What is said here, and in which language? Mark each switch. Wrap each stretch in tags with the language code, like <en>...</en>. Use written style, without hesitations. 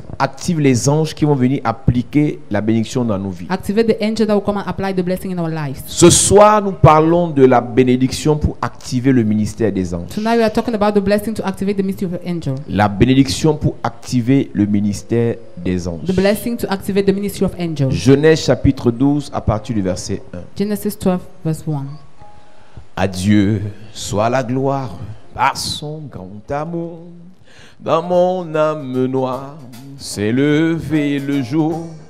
<fr>active les anges qui vont venir appliquer la bénédiction dans nos vies.</fr> <en>activate the angel that will come and apply the blessing in our lives.</en> <fr>Ce soir, nous parlons de la bénédiction pour activer le ministère des anges.</fr> <en>Tonight we are talking about the blessing to activate the mystery of the angel.</en> <fr>La bénédiction pour activer le ministère des anges.</fr> <en>The blessing to activate the ministry of angels.</en> <fr>Genèse chapitre 12 à partir du verset 1.</fr> <en>Genesis 12 verse 1.</en> <fr>À Dieu soit la gloire par son grand amour. Dans mon âme noire s'est levé le jour.</fr>